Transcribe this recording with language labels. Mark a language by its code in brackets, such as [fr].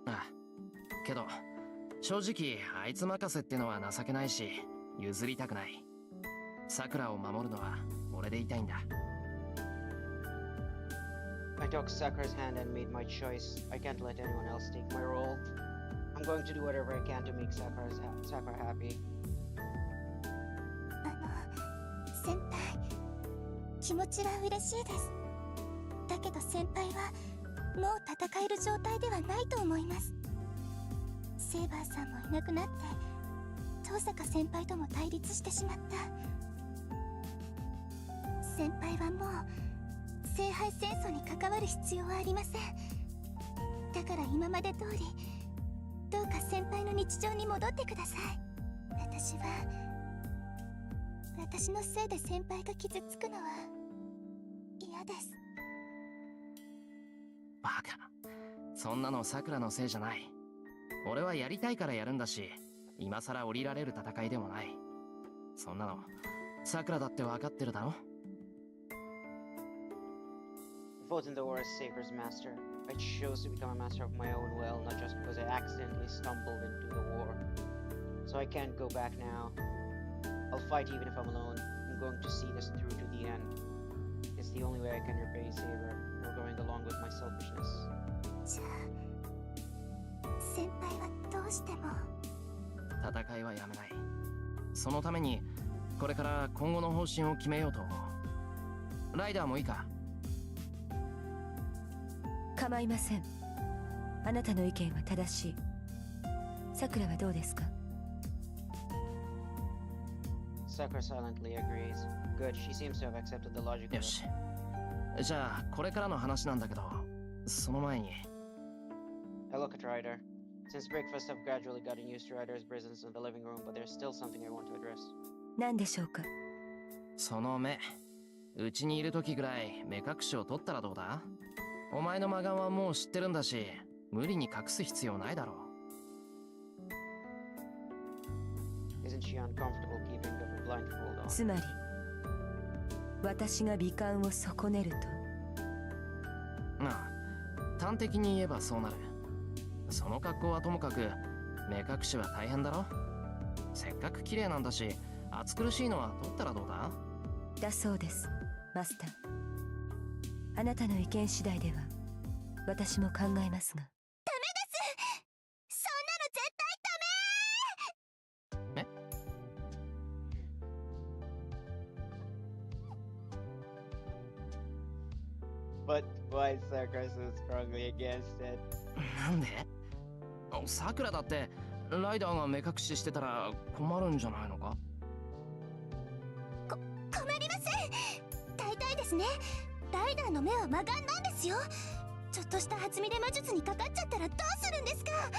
[ja] ああ、けど正直あいつ任せってのは情けないし譲りたくない。さくらを守るのは俺でいたいんだ。 [en] I took Sakura's hand and made my choice. I can't let anyone else take my role. I'm going to do whatever I can to make Sakura happy. [ja] 先輩、気持ちは嬉しいです。だけど先輩はもう戦える状態ではないと思います。セイバーさんもいなくなって遠坂先輩とも対立してしまった。先輩はもう聖杯戦争に関わる必要はありません。だから今まで通りどうか先輩の日常に戻ってください。私のせいで先輩が傷つくのは嫌です。バカ、そんなのさくらのせいじゃない。俺はやりたいからやるんだし、今さら降りられる戦いでもない。そんなのさくらだって分かってるだろ。 [en] Fought in the war as Saber's master. I chose to become a master of my own will, not just because I accidentally stumbled into the war. So I can't go back now. I'll fight even if I'm alone. I'm going to see this through to the end. It's the only way I can repay Saber for going along with my selfishness. [ja] じゃあ先輩はどうしても。戦いはやめない。そのためにこれから今後の方針を決めようと思う。ライダーもいいか？構いません。あなたの意見は正しい。さくらはどうですか？ [en] Sakura silently agrees. Good, she seems to have accepted the logic of [ja] よし。じゃあこれからの話なんだけど、その前に。 [en] I look at Ryder. Since breakfast, I've gradually gotten used to Ryder's presence in the living room, but there's still something I want to address. [ja] 何でしょうか？その目。うちにいる時ぐらい目隠しを取ったらどうだ？お前の魔眼はもう知ってるんだし、無理に隠す必要ないだろう。 [en] Isn't she uncomfortable keeping the blindfold on? [ja] つまり私が美観を損ねると。ああ、端的に言えばそうなる。その格好はともかく目隠しは大変だろ。せっかく綺麗なんだし、暑苦しいのは取ったらどうだ？だそうです、マスター。あなたの意見次第では私も考えますが。ダメです。そんなの絶対ダメ。え？ [en] But why is Sakura so strongly against it? [ja] なんで？さくらだってライダーが目隠ししてたら困るんじゃないのか？困りません。大体ですね、ライダーの目は魔眼なんですよ。ちょっとした弾みで魔術にかかっちゃったらどうするんですか？